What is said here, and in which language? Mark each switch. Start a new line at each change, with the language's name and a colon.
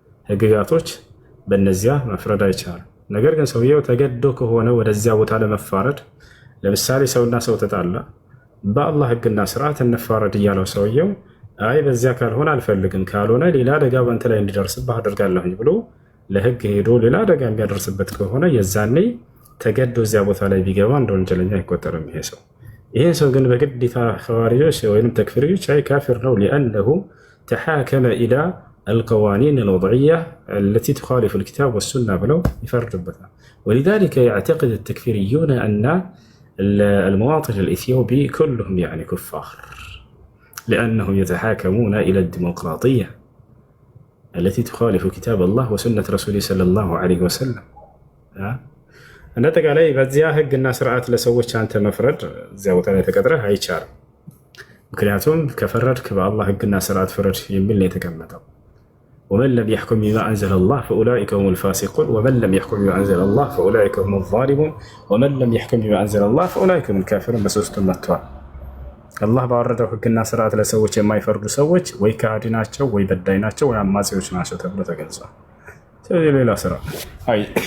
Amharic: ህግጋቶች በእነዚያ መፍረድ አይቻልም። ነገር ግን ሰውየው ተገዶ ከሆነ ወደዚያ ቦታ ለመፋረድ ለምሳሌ ሰውና ሰው ተጣላ፣ በአላህ ህግና ስርዓት እንፋረድ እያለው ሰውየው አይ በዚያ ካልሆነ አልፈልግም፣ ካልሆነ ሌላ አደጋ በአንተ ላይ እንዲደርስብህ አደርጋለሁኝ ብሎ ለህግ ሄዶ ሌላ አደጋ የሚያደርስበት ከሆነ የዛኔ ተገዶ እዚያ ቦታ ላይ ቢገባ እንደ ወንጀለኛ አይቆጠርም ይሄ ሰው። ይሄን ሰው ግን በግዴታ ኸዋሪጆች ወይም ተክፊሪዎች አይ ካፊር ነው
Arabic: ሊአነሁ ተሓከመ ኢላ القوانين الوضعية التي تخالف الكتاب والسنة بلو يفرجبتها. ولذلك يعتقد التكفيريون أن المواطن الإثيوبي كلهم يعني كفار لأنهم يتحاكمون إلى الديمقراطية التي تخالف كتاب الله وسنة رسوله صلى الله عليه وسلم.
Amharic: እንደተቃላይ በዚያ ህግና ስርዓት ለሰዎች አንተ መፍረድ እዚያ ቦታ ላይ ተቀጥረህ አይቻልም። ምክንያቱም ከፈረድክ በአላህ ህግና ስርዓት ፍረድ የሚል ነው የተቀመጠው።
Arabic: ومن لم يحكم بما أنزل الله فأولئك هم الفاسقون ومن لم يحكم بما أنزل الله فأولئك هم الظالمون ومن لم يحكم بما أنزل الله فأولئك هم الكافرون
Amharic: በሶስቱ መጥቷል። አላህ ባወረደው ህግና ስርዓት ለሰዎች የማይፈርዱ ሰዎች ወይ ካዲ ናቸው ወይ በዳይ ናቸው ወይ አማጺዎች ናቸው ተብሎ ተገልጿል። ስለዚህ ሌላ ስራ አይ